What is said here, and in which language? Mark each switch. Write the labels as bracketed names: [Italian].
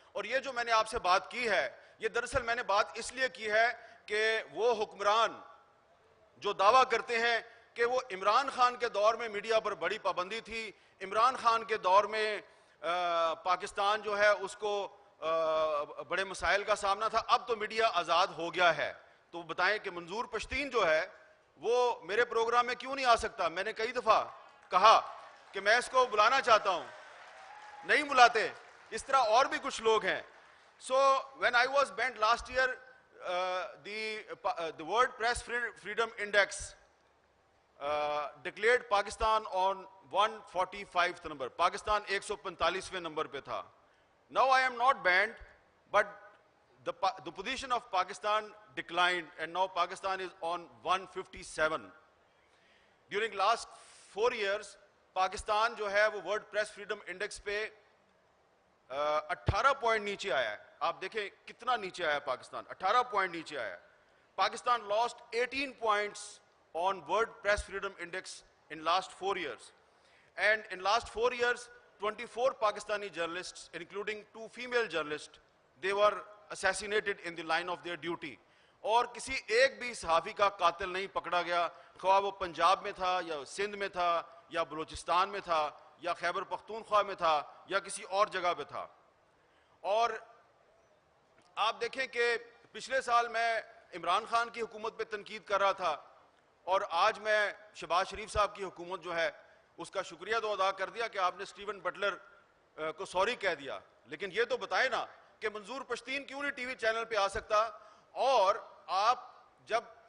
[Hindi] और ये जो मैंने आपसे बात की है, ये दरअसल मैंने बात इसलिए की है कि वो हुक्मरान जो दावा करते हैं कि वो इमरान खान के दौर में मीडिया पर बड़ी पाबंदी थी, इमरान खान के दौर में पाकिस्तान जो है उसको बड़े मसाइल का सामना था, अब तो मीडिया आज़ाद हो गया है, तो बताएं कि मंजूर पश्तीन जो है वो मेरे प्रोग्राम में क्यों नहीं आ सकता? मैंने कई दफ़ा कहा कि मैं इसको बुलाना चाहता हूं, नहीं बुलाते. इस तरह और भी कुछ लोग हैं. [English] So when I was banned last year, the World Press Freedom Index declared Pakistan on 145th number. [Hindi] Pakistan 145वें number पे था. [English] Now I am not banned, but the position of Pakistan declined, and now Pakistan is on 157. During last 4 years, [Hindi] Pakistan जो है वो World Press Freedom Index पे 18 point नीचे आया है. आप देखें कितना नीचे आया पाकिस्तान, 18 पॉइंट नीचे आया. [English] Pakistan lost 18 points on World Press Freedom Index in last 4 years. And in last 4 years, 24 Pakistani journalists, including 2 female journalists, they were assassinated in the line of their duty. [Hindi] और किसी एक भी सहाफ़ी का कातिल नहीं पकड़ा गया, ख्वाह वो पंजाब में था या सिंध में था या बलूचिस्तान में था या खैबर पख्तूनख्वा में था या किसी और जगह पे था. और आप देखें कि पिछले साल मैं इमरान खान की हुकूमत पे तनकीद कर रहा था और आज मैं शहबाज शरीफ साहब की हुकूमत जो है उसका शुक्रिया तो अदा कर दिया कि आपने स्टीवन बटलर को सॉरी कह दिया, लेकिन ये तो बताए ना कि मंजूर पश्तीन क्यों नहीं टीवी चैनल पे आ सकता. और आप जब